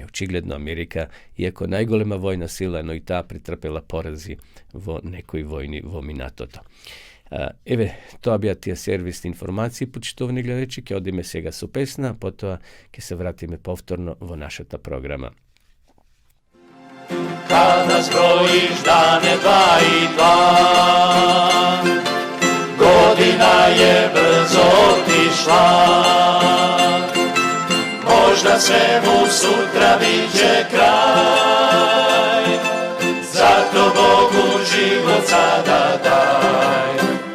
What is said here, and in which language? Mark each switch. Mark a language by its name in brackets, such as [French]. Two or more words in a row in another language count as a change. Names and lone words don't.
[Macedonian] Очигледно Америка, иако најголема војна сила, но и таа претрпела порази во некои војни во минатото. Еве, тоа беа тие сервисни информации, почитувани гледачи. Ќе одиме сега со песна, потоа ќе се вратиме повторно во нашата програма. [Croatian] Kada zbrojiš dane 2 i 2, godina je brzo otišla, možda svemu sutra biće kraj, zato Bogu život sada daj.